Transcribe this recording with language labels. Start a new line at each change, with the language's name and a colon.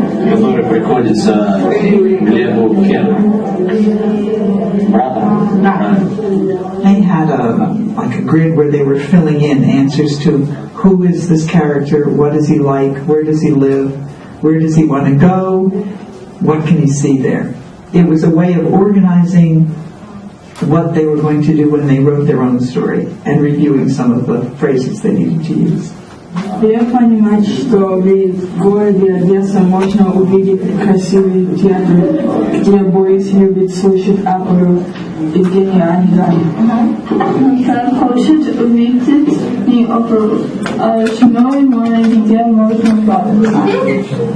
Russian: Который приходится Глебу кем? Братом?
English: They had a grid where they were filling in answers to who is this character, what is he like, where does he live, where does he want to go, what can he see there. It was a way of organizing what they were going to do when they wrote their own story and reviewing some of the phrases they needed to use.
Russian: Я понимаю, что в городе Одесса можно увидеть красивый театр, где Борис любит слушать оперу Евгения Онегина. Он хочет увидеть не оперу, а Шумовой море, где можно плавать.